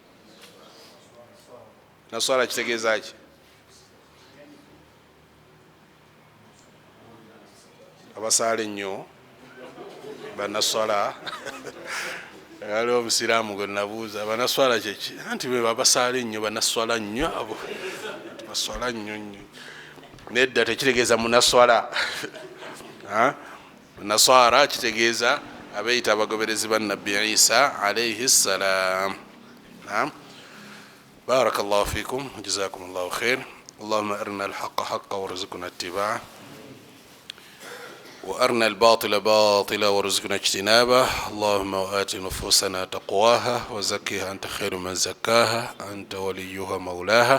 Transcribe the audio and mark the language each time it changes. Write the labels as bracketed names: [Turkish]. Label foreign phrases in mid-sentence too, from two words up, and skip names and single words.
[Ganda] naswara kitegeeza ki abasaala ennyo banaswala aliwo omusiraamu gwe nabuuza banaswala kyeki anti be babasaala ennyo banaswala nnyo abo baswala nnyo nnyo nedda tekitegeeza munaswala naswara kitegeeza abeeyita abagoberezi ba nabbi Isa [Arabic] عليه السلام. بارك الله فيكم جزاكم الله خير. اللهم أرنا الحق حقا وارزقنا اتباعه وأرنا الباطل باطلا وارزقنا اجتنابه. اللهم وآت نفوسنا تقواها وزكها أنت خير من زكاها أنت وليها مولاها.